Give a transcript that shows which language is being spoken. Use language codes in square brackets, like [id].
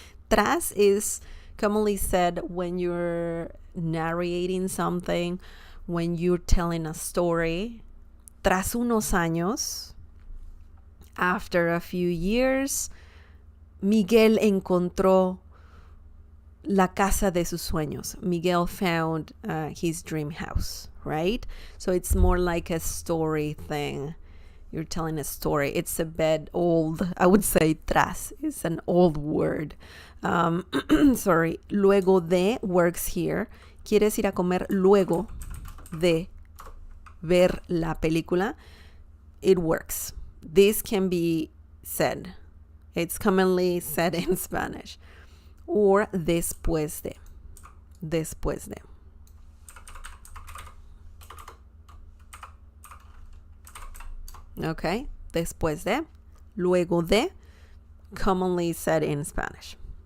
[en] Tras is commonly said when you're narrating something, when you're telling a story. [es] Tras unos años, [en] after a few years, [es] Miguel encontró la casa de sus sueños. [en] Miguel found his dream house, right? So it's more like a story thing. You're telling a story. It's a bit old. I would say tras is an old word. Sorry. Luego de works here. [es] ¿Quieres ir a comer luego de ver la película? [en] It works. This can be said. It's commonly said in Spanish. [es] Or después de. Después de. [en] Okay, después de, luego de, commonly said in Spanish.